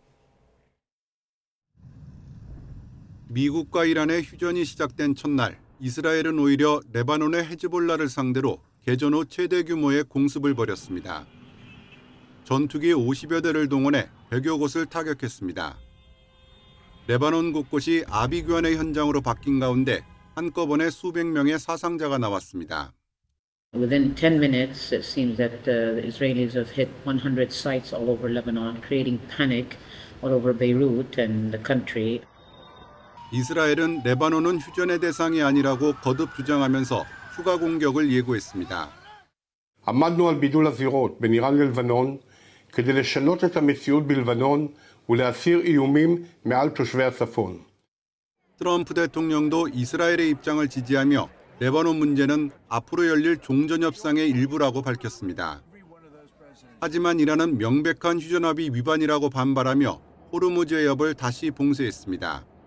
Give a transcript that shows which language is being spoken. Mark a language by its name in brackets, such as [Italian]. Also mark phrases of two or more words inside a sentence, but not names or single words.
[Korean] 미국과 이란의 휴전이 시작된 첫날, 이스라엘은 오히려 레바논의 헤즈볼라를 상대로 개전 후 최대 규모의 공습을 벌였습니다. 전투기 50여 대를 동원해 100여 곳을 타격했습니다. 레바논 곳곳이 아비규환의 현장으로 바뀐 가운데 한꺼번에 수백 명의 사상자가 나왔습니다. [English] Within 10 minutes, it seems that the Israelis have hit 100 sites all over Lebanon, creating panic all over Beirut and the country. [Korean] 이스라엘은 레바논은 휴전의 대상이 아니라고 거듭 주장하면서 추가 공격을 예고했습니다. [Hebrew] עמדנו על בידול הזירות בין איראן ללבנון כדי לשנות את המציאות בלבנון ולהסיר איומים מעל תושבי הצפון. [Korean] 트럼프 대통령도 이스라엘의 입장을 지지하며 레바논 문제는 앞으로 열릴 종전협상의 일부라고 밝혔습니다. 하지만 이란은 명백한 휴전합의 위반이라고 반발하며 호르무즈 해협을 다시 봉쇄했습니다.